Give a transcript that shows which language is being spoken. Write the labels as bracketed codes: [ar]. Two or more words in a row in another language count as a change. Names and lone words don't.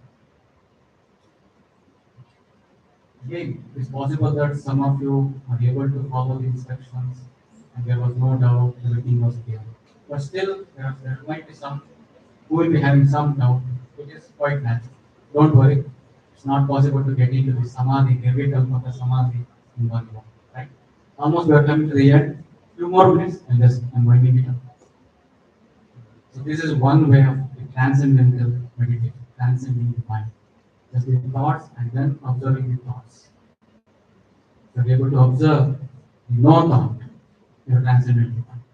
[en] Again, it's possible that some of you are able to follow the instructions and there was no doubt, everything was clear. But still, there might be some who will be having some doubt, which is quite natural. Don't worry, it's not possible to get into the samadhi, [sa] nirvikalpaka samadhi [en] in one go, right? Almost we are coming to the end. Few more minutes and just I'm winding it up. So this is one way of the transcendental meditation, transcending the mind. Just the thoughts and then observing the thoughts. If you're able to observe no thought, you're transcendent the mind.